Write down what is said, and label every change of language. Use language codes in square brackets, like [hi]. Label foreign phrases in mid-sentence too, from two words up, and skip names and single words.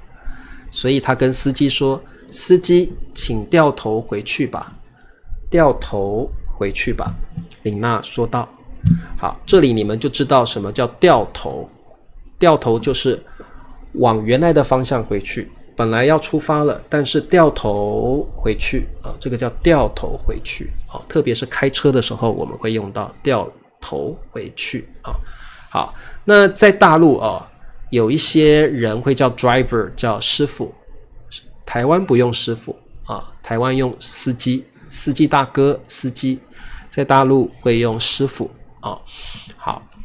[zh] 所以她跟司機說，司機請掉頭回去吧，掉头回去吧。琳娜說道。好，這裡你們就知道什麼叫掉頭。掉頭就是往原來的方向回去，本來要出發了，但是掉頭回去這個叫掉頭回去特別是開車的時候我們會用到掉頭回去好，那在大陸有一些人會叫 driver， 叫師傅，台灣不用師傅台灣用司機，司機大哥，司機，在大陸會用師傅好，